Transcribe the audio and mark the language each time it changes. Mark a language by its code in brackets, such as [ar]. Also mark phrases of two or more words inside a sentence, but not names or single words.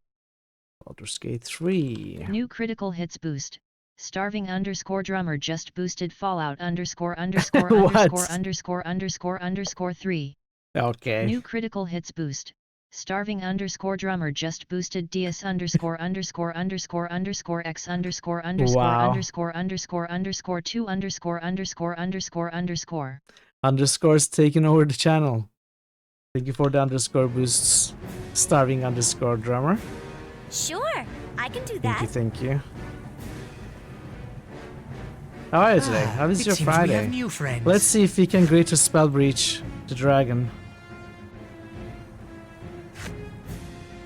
[en] Baldur's Gate 3. New critical hits boost. Starving underscore drummer just boosted Fallout underscore underscore What? underscore underscore underscore underscore 3. Okay. New critical hits boost. Starving underscore drummer just boosted DS underscore underscore underscore underscore X underscore underscore Wow. underscore underscore underscore 2 underscore underscore underscore underscore. Underscore's taking over the channel. Thank you for the underscore boosts. Starving underscore drummer. Sure, I can do Thank that. you, thank you. How are you today? How is it your seems we Friday? have new friends. Let's see if we can greater spell breach the dragon.